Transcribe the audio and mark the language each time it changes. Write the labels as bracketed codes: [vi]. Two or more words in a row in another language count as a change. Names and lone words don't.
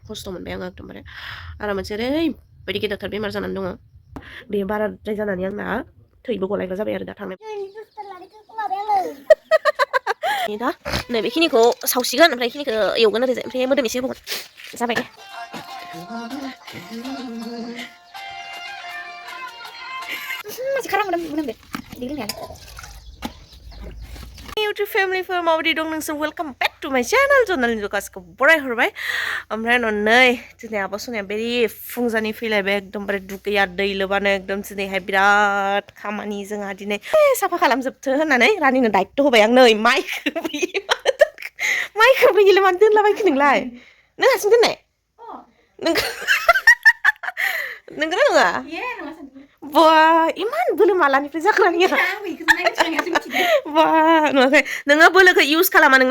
[brx] खस्थ' मोनबाय आङो एकदमबारे आरो मोनसे ओरैबायदि गेदेरथार बेमार जानानै दङ बे बाराद्राय जानानै आंना थैबो गलायग्रा जाबाय आरो दा थांनाय दा नैबेखिनिखौ सावसिगोन ओमफ्राय बेखिनिखौ एवगोन ओरैजाय ओमफ्राय मोदोम एसे होबावगोन जाबाय दे [en] YouTube family for [brx] माबायदि दं नोंसोर [en] welcome back to my channel [brx] जनालनि गासिखौ बरायहरबाय ओमफ्राय नै दिनै आब' सनाया बेरि फुंजानि फैलायबाय एकदमबारे दुगैया दै लोबानो एकदम दिनैहाय बिराद खामानि जोंहा दिनै साफा खालामजोबथो होननानै रानिनो दायित्व होबाय आं नै माइखौ बैयो मानो दोनलाबायखो नोंलाय नों हारसिं दोननाय नोंगोना नङा बा इमान बोलो मालानिफ्राय जाखो बा नुवाखै नोङो बोलोखौ इउज खालामा नोंना